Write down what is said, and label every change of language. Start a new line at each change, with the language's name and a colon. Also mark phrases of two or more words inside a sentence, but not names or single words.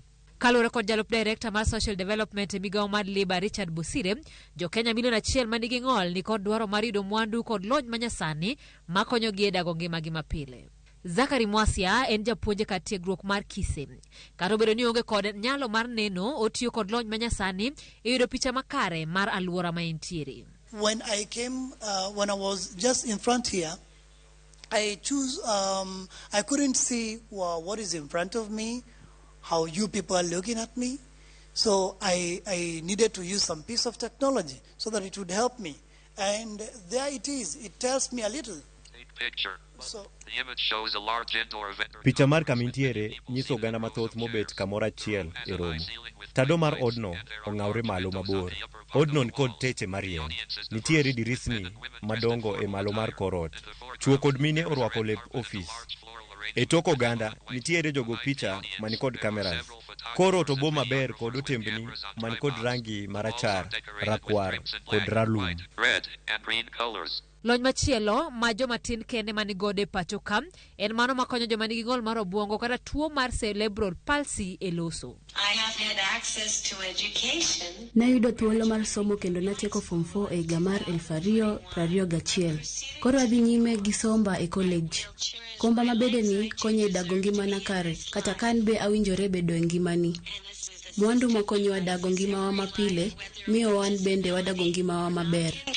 Luo (Kenya and Tanzania): Kaluwore kod jalup director mar social development e migawo mar Labour Richard Busire, jo Kenya milion 1 ma nigi ng'ol ni kod dwaro mar yudo mwandu kod lony manyasani makonyogi e dago ngimagi mapile. Zakari Mwasia en japuonje kar tiegruok mar Kise. Kata obedo ni onge kod nyalo mar neno, otiyo kod lony manyasani e yudo picha makare mar alwora ma entiere.
English: When I came, when I was just in front here, I couldn't see what is in front of me, how you people are looking at me. So I needed to use some piece of technology so that it would help me. And there it is. It tells me a little. The image shows a large indoor event.
Luo (Kenya and Tanzania): Picha mar kamintiere nyiso oganda mathoth mobet kamoro achiel e romo. Tado mar odno ong'awre malo mabor. Odno ni kod teche marien. Nitiere dirisni madongo e malo mar korot. Chuo kod mine orwako lep ofis. E tok oganda nitiere jogo picha mani kod kameras. Korot obo maber kod otembni mani kod rangi marachar, rakwar kod ralum. Lony machielo ma joma tin kende mani gode pacho kam en mano makonyo joma nigi ng'ol mar obwongo kata tuo mar
English: cerebral palsy
Luo (Kenya and Tanzania): e loso.
English: I have had access to education.
Luo (Kenya and Tanzania): Nayudo thuolo mar somo kendo natieko form 4 e higa mar 2021. Koro adhi nyime gi somba e college. Komba mabede ni konyo e dago ngimana kare, kata kan be awinjore bedo e ngimani. Mwandu makonyo wa dago ngimawa mapile, miyo wan bende wadago ngimawa maber.